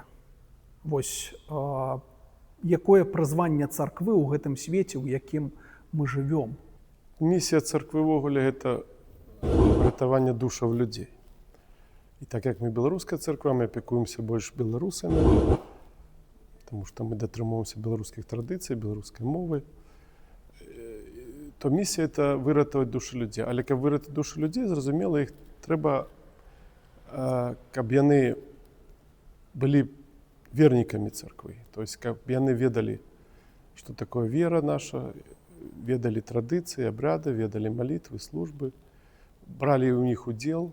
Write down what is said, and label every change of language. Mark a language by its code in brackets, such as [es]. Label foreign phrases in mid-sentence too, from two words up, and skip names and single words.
[be] Вось, якое прызванне царквы ў гэтым свеце, у якім мы жывём? Місія царквы ўвогуле гэта ратаванне душаў людзей. І так як мы беларуская царква, мы апякуемся больш беларусамі, таму што мы датрымоўваемся беларускіх традыцый, беларускай мовы. [uk] то місія – це вирятувати душі людей. Але щоб вирятувати душі людей, зрозуміло, їх треба, щоб вони були верниками церкви. Тобто, щоб вони ведали, що таке віра наша, ведали традиції, обряди, ведали молитви, служби, брали у них уділ.